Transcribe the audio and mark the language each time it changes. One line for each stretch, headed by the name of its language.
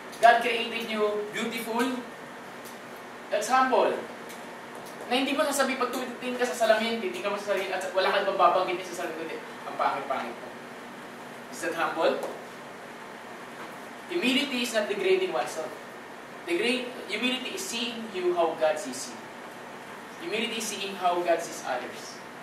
English: God created you beautiful. That's humble.
Filipino: Na hindi mo sasabi, pag tumitingin ka sa salamin, titingin ka mo sa sarili, at wala kang mababanggitin sa sarili, ang pangit-pangit mo.
English: Is that humble? Humility is not degrading oneself. Humility is seeing you how God sees you. Humility is seeing how God sees others.